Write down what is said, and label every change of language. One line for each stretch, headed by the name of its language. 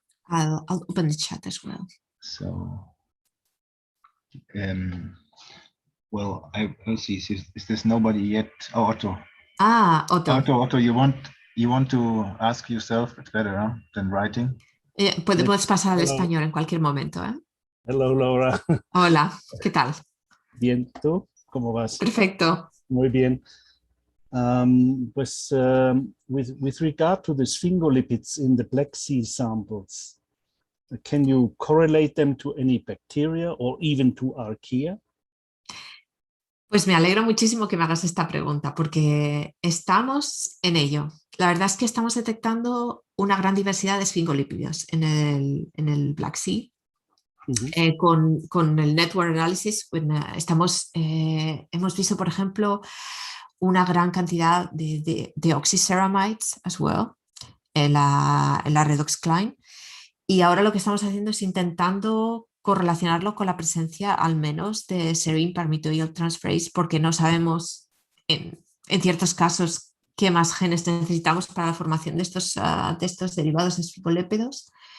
English: I'll open the chat as well. So, well, I'll see. Is there nobody yet? Oh, Otto. Ah, Otto. Otto, you want to ask yourself? It's better, huh, than writing.
Spanish: Puedes pasar al español en cualquier momento, ¿eh?
English: Hello, Laura.
Spanish: Hola, ¿qué tal? Bien, ¿tú? ¿Cómo vas? Perfecto. Muy bien.
English: With regard to the sphingolipids in the Black Sea samples, can you correlate them to any bacteria or even to Archaea?
Spanish: Pues me alegro muchísimo que me hagas esta pregunta, porque estamos en ello. La verdad es que estamos detectando una gran diversidad de sphingolípidos en el Black Sea. Con el network analysis, hemos visto, por ejemplo, una gran cantidad de oxyceramides
English: as well
Spanish: en la redox Klein, y ahora lo que estamos haciendo es intentando correlacionarlo con la presencia al menos de serine palmitoyl transferase, porque no sabemos en ciertos casos qué más genes necesitamos para la formación de estos derivados de sphingolípidos.